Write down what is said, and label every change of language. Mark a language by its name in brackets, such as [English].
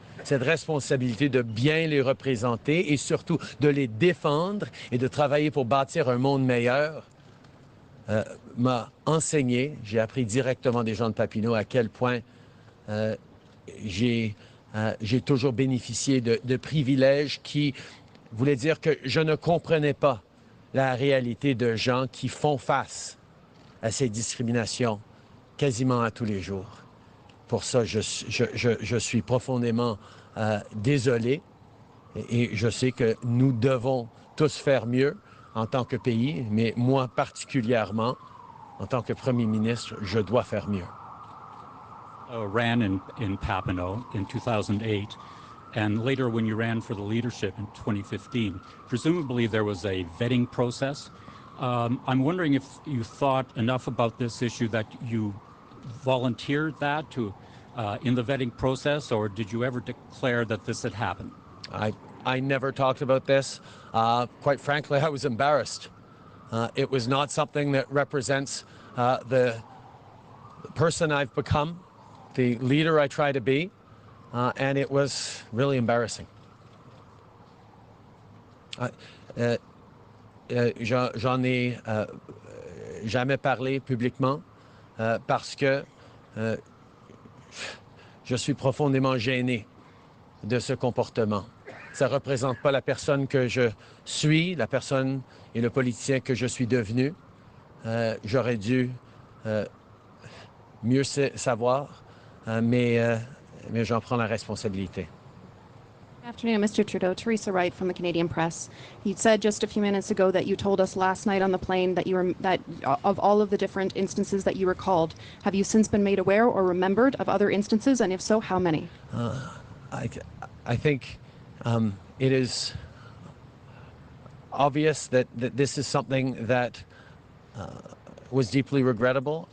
[French] cette responsabilité de bien les représenter et surtout de les défendre et de travailler pour bâtir un monde meilleur m'a enseigné, j'ai appris directement des gens de Papineau à quel point j'ai toujours bénéficié de privilèges qui voulaient dire que je ne comprenais pas la réalité de gens qui font face à ces discriminations quasiment à tous les jours. Pour ça, je suis profondément désolé et je sais que nous devons tous faire mieux en tant que pays, mais moi particulièrement, en tant que Premier ministre, je dois faire mieux. [English] Ran in Papineau in 2008, and later when you ran for the leadership in 2015, presumably there was a vetting process. I'm wondering if you thought enough about this issue that you volunteered that to in the vetting process, or did you ever declare that this had happened? I never talked about this. Quite frankly, I was embarrassed. It was not something that represents the person I've become, the leader I try to be, and it was really embarrassing. [French] J'en ai jamais parlé publiquement parce que je suis profondément gêné de ce comportement. Ça ne représente pas la personne que je suis, la personne et le politicien que je suis devenu. J'aurais dû mieux savoir, mais j'en prends la responsabilité. [English] Good afternoon, Mr. Trudeau. Teresa Wright from the Canadian Press. You said just a few minutes ago that you told us last night on the plane that of all of the different instances that you recalled, have you since been made aware or remembered of other instances, and if so, how many? I think it is obvious that this is something that was deeply regrettable.